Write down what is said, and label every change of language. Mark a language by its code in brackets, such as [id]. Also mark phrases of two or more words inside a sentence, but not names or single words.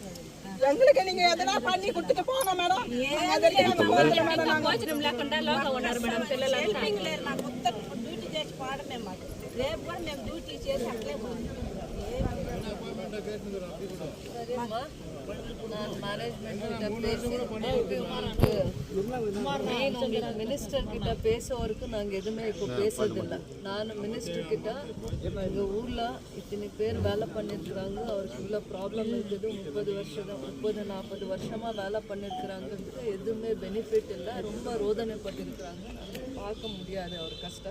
[te] భోజనం లేకుండా లోగా ఉన్నారు మేడం పిల్లలు. డ్యూటీ చేసి పోవడమే మాకు. రేపు కూడా మేము డ్యూటీ చేసి అట్లే [kn] ನಾನು ಮ್ಯಾನೇಜ್ಮೆಂಟ್ [ta] மினிஸ்டர் கிட்ட பேச வரைக்கும் நாங்கள் எதுவுமே இப்போ பேசுறதில்லை. நான் மினிஸ்டர் கிட்ட எங்கள் ஊரில் இத்தனை பேர் வேலை பண்ணியிருக்கிறாங்க, அவருக்கு இவ்வளோ ப்ராப்ளம் இருக்குது, 30-40 வருஷமாக வேலை பண்ணியிருக்கிறாங்கன்றது எதுவுமே பெனிஃபிட் இல்லை, ரொம்ப ரோதனைப்பட்டிருக்கிறாங்க, பார்க்க முடியாது அவர் கஷ்டம்.